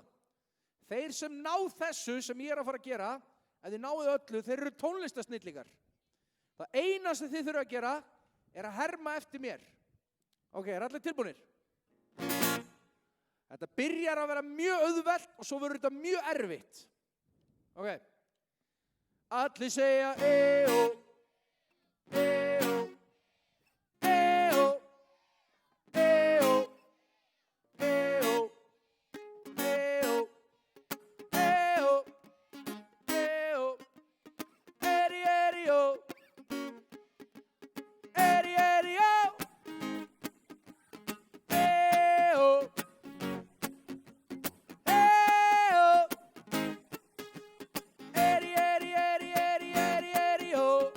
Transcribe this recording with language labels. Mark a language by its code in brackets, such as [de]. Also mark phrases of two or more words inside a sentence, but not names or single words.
[is] Þeir sem ná þessu sem ég er að fara að gera, ef þið náðu öllu, þeir eru tónlistasnillingar. Það eina sem þið þurfa að gera er að herma eftir mér. Ok, er allir tilbúnir? Þetta byrjar að vera mjög auðvelt og svo verður þetta mjög erfitt. Ok. Allir segja e-ó, e-ó, e-ó, e-ó, e-ó, e-ó, e-ó, e-ó, eri, eri-ó, eri, eri-ó, e-ó, e-ó, eri, eri, eri, eri, eri, eri-ó,